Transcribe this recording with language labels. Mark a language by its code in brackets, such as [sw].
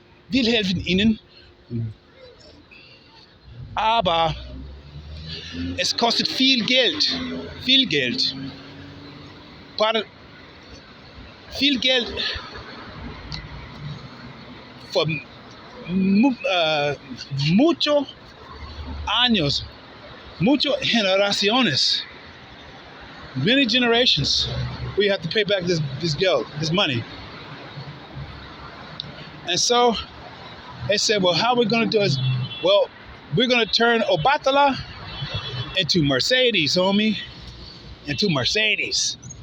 [de] Wir helfen Ihnen, aber es kostet viel Geld. Viel Geld. Viel Geld [en] for [es] muchos años, muchas generaciones, [en] many generations. We have to pay back this money. And so they said, well, how we're going to do is, well, we're going to turn Obatala into Mercedes, homie, into Mercedes.